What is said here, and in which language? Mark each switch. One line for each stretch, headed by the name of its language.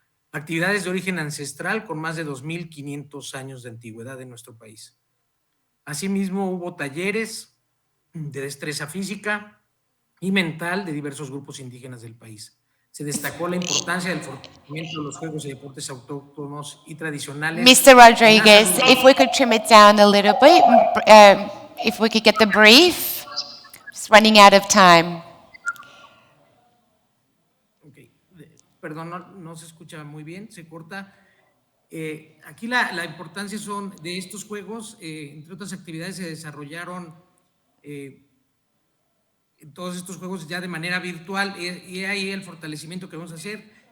Spanish: Actividades de origen ancestral con más de 2.500 años de antigüedad en nuestro país. Asimismo, hubo talleres de destreza física y mental de diversos grupos indígenas del país. Se destacó la importancia del fortalecimiento de los juegos y deportes autóctonos y tradicionales.
English: Mr. Rodriguez, if we could trim it down a little bit, if we could get the brief, it's running out of time. Okay.
Spanish: Perdón, no se escucha muy bien, se corta. Aquí la importancia de estos juegos, entre otras actividades se desarrollaron todos estos juegos ya de manera virtual y ahí el fortalecimiento que vamos a hacer.